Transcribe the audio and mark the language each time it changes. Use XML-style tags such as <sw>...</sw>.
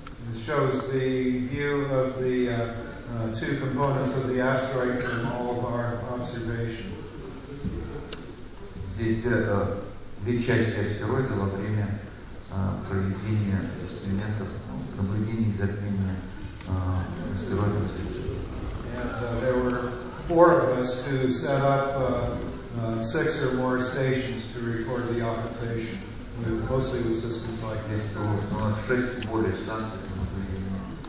<en>It shows the view of the two components of the asteroid from all of our observations.</en> <ru>Здесь две части астероида во время проведения экспериментов, наблюдений и затмения астероида.</ru> <en>And there were 4 of us who set up 6 or more stations to record the occultation, mostly with systems like this.</en> <ru>Здесь было установлено 6 более станций для наблюдения.</ru>